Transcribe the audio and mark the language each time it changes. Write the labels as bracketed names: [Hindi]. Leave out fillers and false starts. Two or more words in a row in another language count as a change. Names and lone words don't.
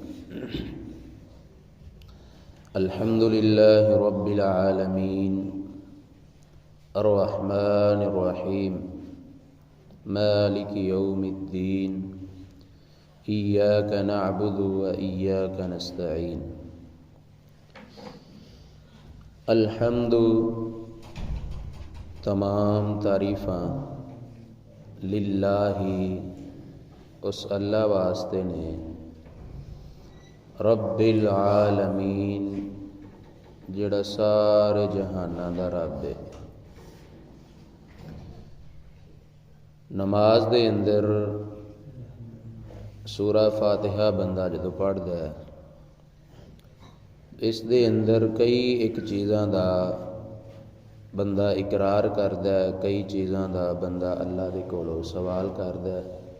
[Arabic] الحمد لله رب العالمين الرحمن الرحيم مالك يوم الدين إياك نعبد وإياك نستعين. [Punjabi] الحمد تمام تعریفاں للہ اس اللہ واسطے نے [Arabic] رب العالمين [Punjabi] جیہڑا سارے جہاناں دا رب ہے. نماز دے اندر سورہ فاتحہ بندہ جدوں پڑھدا ہے، اس دے اندر کئی اک چیزاں دا بندہ اقرار کردا ہے، کئی چیزاں دا بندہ اللہ دے کولوں سوال کردا ہے.